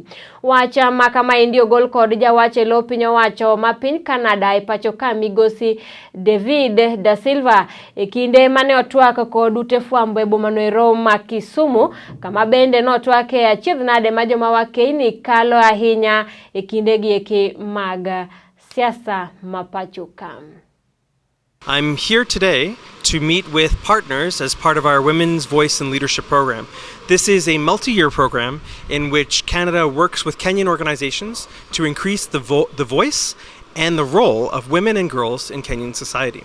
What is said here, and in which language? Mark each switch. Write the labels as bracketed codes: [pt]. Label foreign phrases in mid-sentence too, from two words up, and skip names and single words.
[luo] Wacha ma kama indi ogol kod jawache lo piny owacho ma piny Canada e Pachoka migosi David da Silva e kinde mane otwak kod ute fwambo e bomano ero ma Kisumu, kama bende notwake achiedh nade ma joma Wakeyni kalo ahinya e kinde gi eki mag siasa ma Pachoka. [en] I'm here today to meet with partners as part of our Women's Voice and Leadership program. This is a multi-year program in which Canada works with Kenyan organizations to increase the voice and the role of women and girls in Kenyan society.